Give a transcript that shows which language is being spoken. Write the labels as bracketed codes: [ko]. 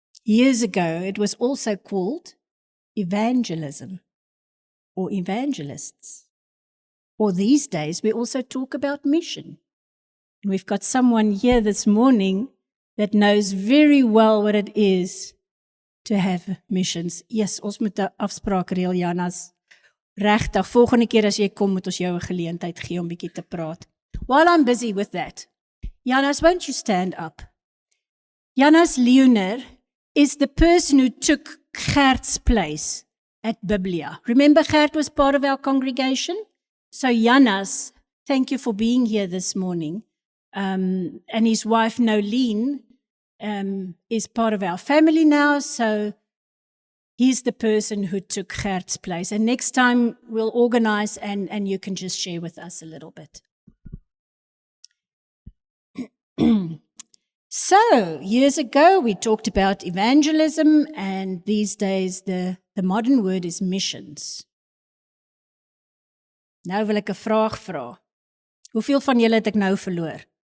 [en] Years ago, it was also called evangelism or evangelists. Or these days, we also talk about mission. We've got someone here this morning that knows very well what it is to have missions. [af] Yes, ons moet 'n afspraak reël, Janas. Regtig, volgende keer as jy kom, moet ons jou 'n geleentheid gee om bietjie te praat. [en] While I'm busy with that, Janas, won't you stand up? Janas Leoner is the person who took Gert's place at Biblia. Remember, Gert was part of our congregation? So Janas, thank you for being here this morning. And his wife, Nolene, is part of our family now, so he's the person who took Gert's place. And next time we'll organize and you can just share with us a little bit. So, years ago we talked about evangelism, and these days the modern word is missions. [af] Nou wil ek 'n vraag vra. Hoeveel van julle het ek nou verloor?